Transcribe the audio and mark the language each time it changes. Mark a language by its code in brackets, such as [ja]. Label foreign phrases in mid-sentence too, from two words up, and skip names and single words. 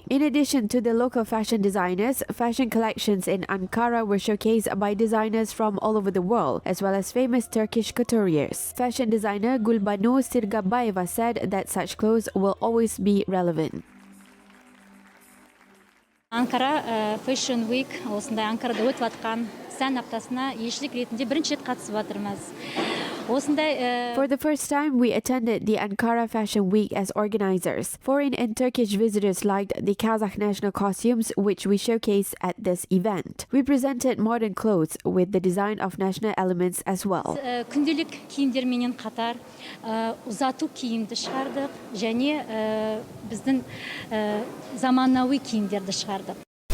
[en] In addition to the local fashion designers, fashion collections in Ankara were showcased by designers from all over the world, as well as famous Turkish couturiers. Fashion designer Gulbanu Sirgabayeva said that such clothes will always be relevant. [kk] Ankara Fashion Week осындай Анкарада өтіп жатқан сән аптасына елшілік ретінде бірінші рет қатысып жатырмыз. [en] For the first time, we attended the Ankara Fashion Week as organizers. Foreign and Turkish visitors liked the Kazakh national costumes, which we showcased at this event. We presented modern clothes with the design of national elements as well. [kk] Күнделік киімдерменен қатар ұзату киімді шығардық және біздің заманауи киімдерді шығардық.